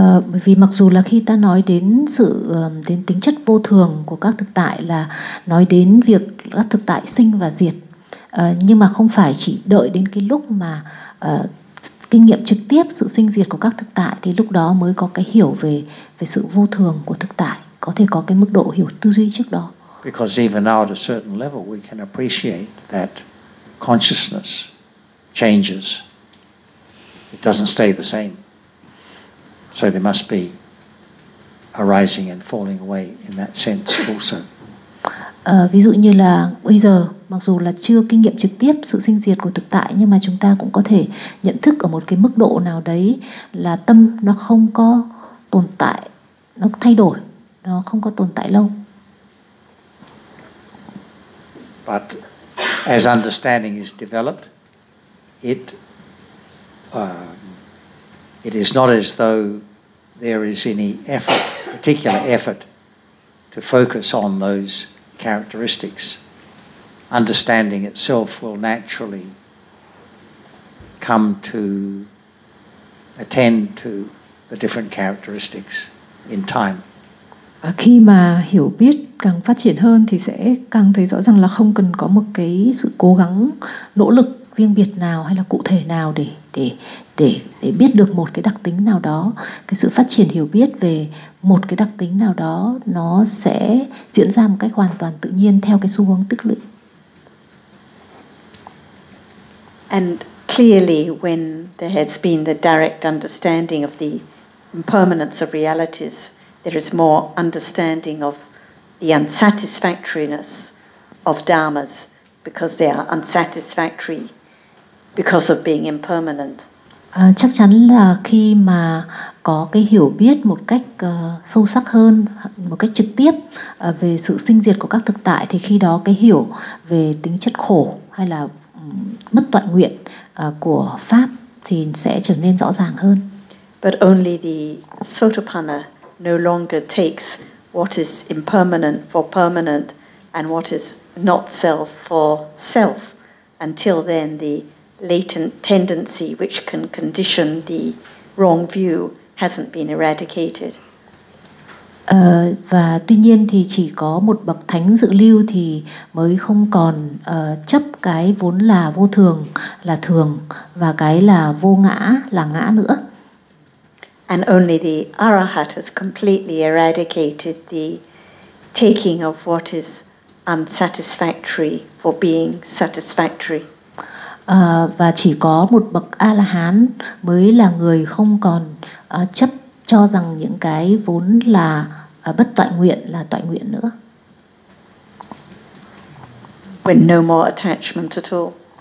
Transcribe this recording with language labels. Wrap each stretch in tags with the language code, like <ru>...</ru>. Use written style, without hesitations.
<vi>Bởi vì mặc dù là khi ta nói đến sự đến tính chất vô thường của các thực tại là nói đến việc các thực tại sinh và diệt, nhưng mà không phải chỉ đợi đến cái lúc mà kinh nghiệm trực tiếp sự sinh diệt của các thực tại thì lúc đó mới có cái hiểu về sự vô thường của thực tại, có thể có cái mức độ hiểu tư duy trước đó.</vi> <en>Because even now at a certain level we can appreciate that consciousness changes. It doesn't stay the same. So there must be arising and falling away in that sense also.</en> <vi>Ví dụ như là bây giờ mặc dù là chưa kinh nghiệm trực tiếp sự sinh diệt của thực tại nhưng mà chúng ta cũng có thể nhận thức ở một cái mức độ nào đấy là tâm nó không có tồn tại, nó thay đổi, nó không có tồn tại lâu.</vi> <en>But as understanding is developed, it is not as though there is any effort, particular effort, to focus on those characteristics. Understanding itself will naturally come to attend to the different characteristics in time.</en> <vi>Khi mà hiểu biết càng phát triển hơn thì sẽ càng thấy rõ rằng là không cần có một cái sự cố gắng nỗ lực riêng biệt nào hay là cụ thể nào để biết được một cái đặc tính nào đó, cái sự phát triển hiểu biết về một cái đặc tính nào đó nó sẽ diễn ra một cách hoàn toàn tự nhiên theo cái xu hướng tích lũy.</vi> <en>And clearly when there has been the direct understanding of the impermanence of realities, there is more understanding of the unsatisfactoriness of dharmas, because they are unsatisfactory because of being impermanent.</en> <vi>Chắc chắn là khi mà có cái hiểu biết một cách sâu sắc hơn, một cách trực tiếp về sự sinh diệt của các thực tại, thì khi đó cái hiểu về tính chất khổ hay là bất toại nguyện của pháp thì sẽ trở nên rõ ràng hơn.</vi> <en>But only the Sotapanna no longer takes what is impermanent for permanent and what is not self for self. Until then, the latent tendency which can condition the wrong view hasn't been eradicated.</en> <vi>Và tuy nhiên thì chỉ có một bậc thánh dự lưu thì mới không còn chấp cái vốn là vô thường là thường và cái là vô ngã là ngã nữa.</vi> <en>And only the arahat has completely eradicated the taking of what is unsatisfactory for being satisfactory.</en> <vi>Và chỉ có một bậc A-la-hán mới là người không còn chấp cho rằng những cái vốn là bất toại nguyện là toại nguyện nữa.</vi> <en>When no more attachment at all.</en>